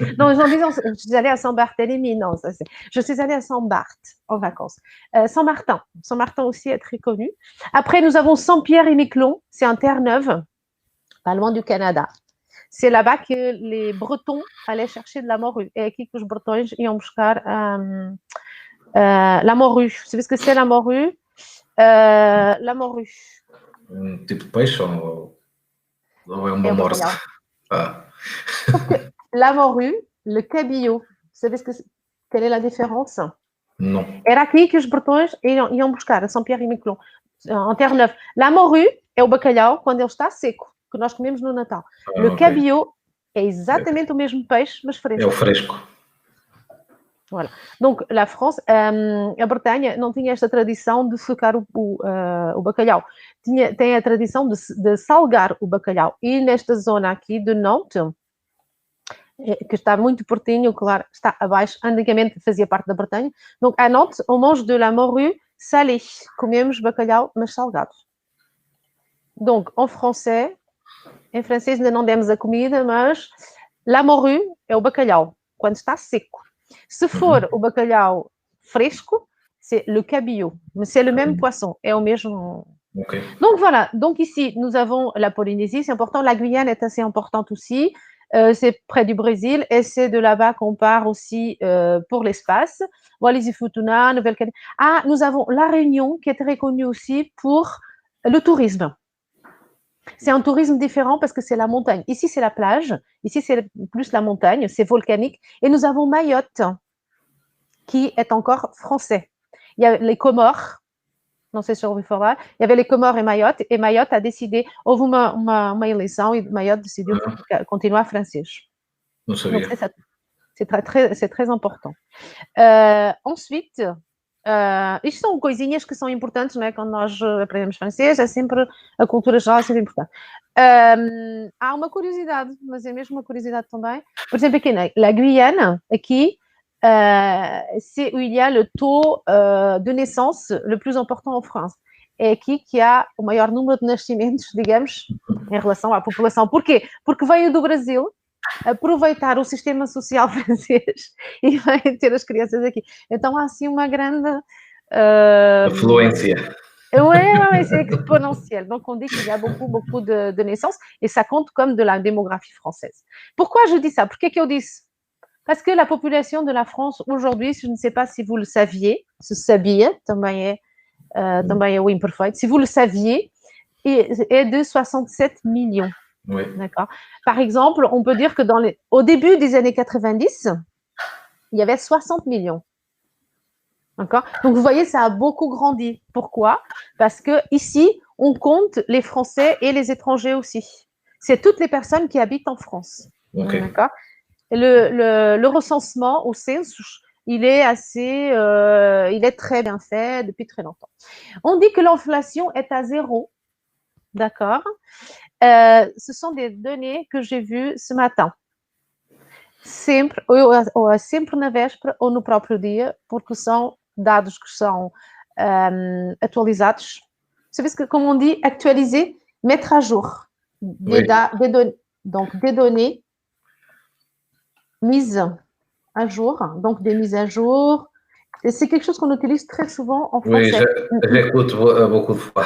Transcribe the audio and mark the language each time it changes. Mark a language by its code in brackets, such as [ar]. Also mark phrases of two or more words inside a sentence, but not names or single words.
[fr] Non, j'en disant, je suis allée à Saint-Barthélemy. Non, ça c'est. Je suis allée à Saint-Barth en vacances. Saint-Martin. Saint-Martin aussi est très connu. Après, nous avons Saint-Pierre-et-Miquelon. C'est en Terre-Neuve, pas loin du Canada. C'est là-bas que les Bretons allaient chercher de la morue. [pt] Et aqui que os Bretões iam buscar [fr] la morue. Vous savez ce que c'est la morue? La morue. [pt] Um tipo de peixe ou é uma É o morsa? bacalhau. Ah, [fr] Sauf que la morue, le cabillaud, vous savez quelle est la différence? [pt] não. Era aqui que os Bretões iam buscar, a São Pierre e Miquelon, en Terre-Neuve. [fr] La morue [pt] é o bacalhau quando ele está seco, que nós comemos no Natal. [fr] Le Ok. [pt] cabillaud é exatamente o mesmo peixe, mas fresco. É o fresco. [fr] Voilà. Donc, la France, [pt] a Bretanha não tinha esta tradição de secar o bacalhau. Tem a tradição de salgar o bacalhau. E nesta zona aqui de Nantes, que está muito pertinho, claro, está abaixo, antigamente fazia parte da Bretanha. [fr] Donc, à Nantes, on mange de la morue salée. [pt] Comemos bacalhau, mas salgado. Donc, em francês ainda não demos a comida, mas [fr] la morue [pt] é o bacalhau, quando está seco. Se for o bacalhau fresco, [fr] c'est le cabillaud. Mais c'est le même poisson, est au mesmo. [pt] Ok. [fr] Donc voilà, donc ici, nous avons la Polynésie, c'est important. La Guyane est assez importante aussi. C'est près du Brésil et c'est de là-bas qu'on part aussi pour l'espace. Wallis-et-Futuna, Nouvelle-Calédonie. Ah, nous avons la Réunion qui est très connue aussi pour le tourisme. C'est un tourisme différent parce que c'est la montagne. Ici, c'est la plage. Ici, c'est plus la montagne. C'est volcanique. Et nous avons Mayotte, qui est encore français. Il y a les Comores. [pt] Non sei se já ouviu falar. [fr] Il y avait les Comores et Mayotte a décidé, [pt] houve uma eleição e Mayotte decidiu continuar francês. Não sabia. [fr] Donc, c'est très important. Ensuite, [pt] isto são coisinhas que são importantes, não é? Quando nós aprendemos francês, é sempre, a cultura geral é sempre importante. Há uma curiosidade, mas é mesmo uma curiosidade também. Por exemplo, aqui na Guyane, aqui, [fr] c'est où il y a le taux de naissance le plus important en France. [pt] É aqui que há o maior número de nascimentos, digamos, em relação à população. Porquê? Porque veio do Brasil aproveitar o sistema social francês e veio ter as crianças aqui. Então há assim uma grande Afluência. [fr] Oui, c'est exponentiel. Donc, on dit qu'il y a beaucoup de naissances et ça compte comme de la démographie française. Pourquoi je dis ça? [pt] Por que eu disse? [fr] Parce que la population de la France aujourd'hui, je ne sais pas si vous le saviez, [pt] se sabia, também é o imperfeito, [fr] si vous le saviez, est de 67 millions. Oui. D'accord. Par exemple, on peut dire que au début des années 90, il y avait 60 millions. D'accord. Donc, vous voyez, ça a beaucoup grandi. Pourquoi? Parce que ici, on compte les Français et les étrangers aussi. C'est toutes les personnes qui habitent en France. Okay. D'accord. Le recensement au census, il est très bien fait depuis très longtemps. On dit que l'inflation est à 0. D'accord. Ce sont des données que j'ai vues ce matin. [pt] Sempre na véspera ou no próprio dia, porque são dados que são atualizados. [fr] Vous savez ce que, comme on dit, actualiser, mettre à jour. Donc, des données mises à jour. Donc, des mises à jour. Et c'est quelque chose qu'on utilise très souvent en français. Oui, j'écoute beaucoup de fois.